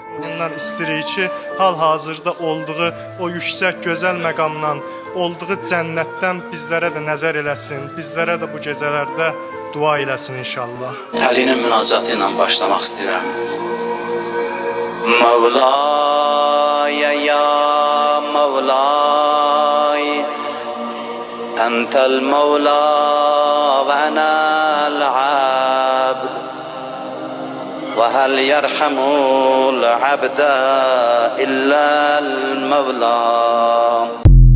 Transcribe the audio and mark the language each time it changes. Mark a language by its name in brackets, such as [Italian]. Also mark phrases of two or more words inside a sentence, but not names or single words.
[Azerbaijani] Ondan istəyirik ki, hal-hazırda olduğu o yüksək gözəl məqamdan, olduğu cənnətdən bizlərə də nəzər eləsin, bizlərə də bu gecələrdə dua eləsin inşallah. Əlinin münacatı ilə başlamaq istəyirəm. [Arabic] مولاي يا مولاي، أنت المولى وأنا العبد، وهل يرحم العبد إلا المولى.